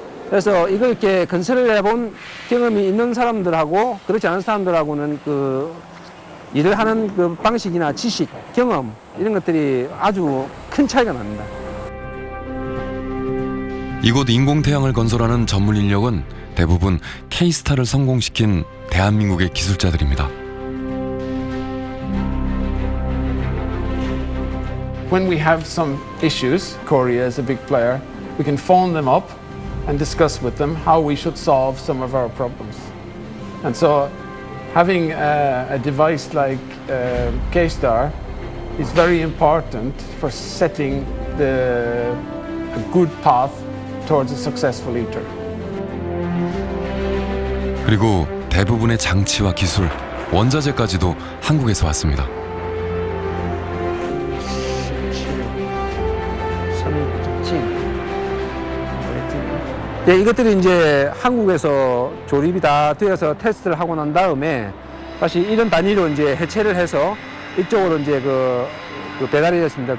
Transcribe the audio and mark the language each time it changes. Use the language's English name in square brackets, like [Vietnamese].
[Korean] 그래서 이걸 이렇게 건설을 해본 경험이 있는 사람들하고 그렇지 않은 사람들하고는 그 일을 하는 그 방식이나 지식, 경험 이런 것들이 아주 큰 차이가 납니다. 이곳 인공태양을 건설하는 전문 인력은 대부분 K스타를 성공시킨 대한민국의 기술자들입니다. [English] When we have some issues, Korea is a big player, we can phone them up and discuss with them how we should solve some of our problems. And so having a device like K-Star is very important for setting a good path towards a successful ITER. [Korean] 그리고 대부분의 장치와 기술, 원자재까지도 한국에서 왔습니다. 네, 이것들이 이제 한국에서 조립이 다 되어서 테스트를 하고 난 다음에 다시 이런 단위로 이제 해체를 해서 이쪽으로 이제 그 배달이 되었습니다.